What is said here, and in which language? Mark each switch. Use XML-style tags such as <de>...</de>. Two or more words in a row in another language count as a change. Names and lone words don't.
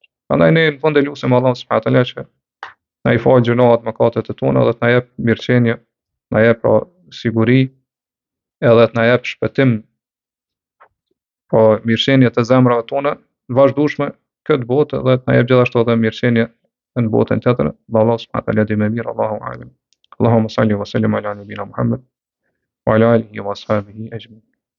<sq>Prandaj ne në fund e lutem Allahun</sq> <ar>سبحانه تعالى</ar> <sq>që na i falë gjunat mëkatet e tona dhe të na jep mirëqenie, na jep pra siguri, edhe të na jep shpëtim, po mirëqenie të zemrave tona të vazhdueshme këtë botë, dhe të na jep gjithashtu edhe mirëqenie në botën tjetër.</sq> <ar>الله سبحانه تعالى</ar> <sq>di më mirë,</sq> <ar>الله أعلم. اللهم صل وسلم على نبينا محمد وعلى آله وأصحابه أجمعين.</ar>